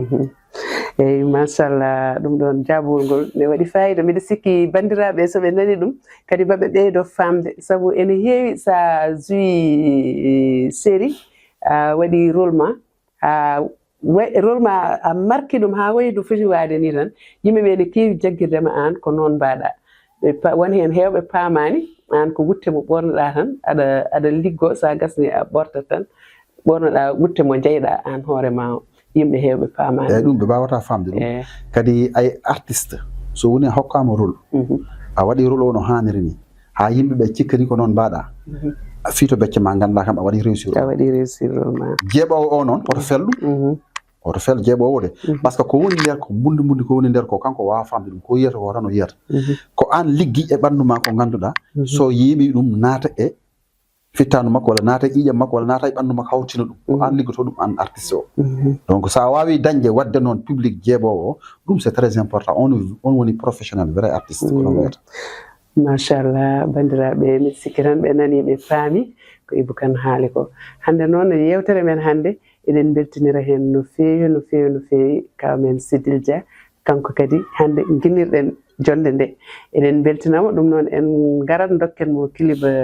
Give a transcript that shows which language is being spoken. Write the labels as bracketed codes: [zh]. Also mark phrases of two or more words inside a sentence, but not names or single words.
[ff] eyyi machallah ɗum ɗon jaabol ngol ne waɗi fayida mbiɗa sikki bandiraɓe soɓe nani ɗum kadi maɓe ɓeydo famde saabu ene heewi sa joui série a waɗi rôle ma rôle ma a marki ɗum ha wayi no foti waade ni tan yimɓeɓe ne keewi jagguirdema an ko noon mbaɗa woni hen hewɓe paamani an ko wutte mo ɓornoɗa tan aɗa liggo sa gasni a ɓortat tan ɓornoɗa wutte mo jeyɗa an hoore ma o yimɓe hewɓe paamani eyyi ɗum ɓe mbawata famde ɗum kadi ay artiste so woni a hokkama rôle a waɗi rôle o no hanniri ni ha yimɓeɓe cikkani ko noon mbaɗa fii to becce ma ganduɗa kam a waɗi réussir rôle ma jeeɓowo o noon oto fel ɗum oto fel jeeɓowo de [fr] par ce que [ff] ko woni nder ko bundi ko woni nder ko kanko wawa famde ɗum ko yiyata ko tan o yiyata ko an liggi e ɓandu ma ko ganduɗa so yiimi ɗum naata e fittanu makko walla naata e ƴiƴam makko walla naata e ɓandu makko hawtina ɗum ko an liggoto ɗum an artiste o donc sa wawi dañde wadde noon public jeeɓowo o ɗum [fr] c'est très important [ff] on woni [fr] professionnel vrai artiste [ff] ko ɗon wiyata machallah bandiraɓe mi sikki tan ɓe nani ɓe paami ko Ibou Kane haali ko hande noon yewtere men hande eɗen beltinira hen no feewi kawmen Sidil Dia kanko kadi hande guinirɗen jonde nde eɗen beltinamo ɗum noon en garat dokken mo clip